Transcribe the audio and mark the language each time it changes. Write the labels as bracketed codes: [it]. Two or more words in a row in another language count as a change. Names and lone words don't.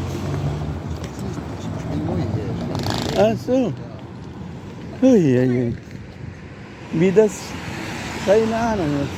[de] Ich bin neu hier. Ach so. Uy, ay, ay. Wie das, keine Ahnung jetzt.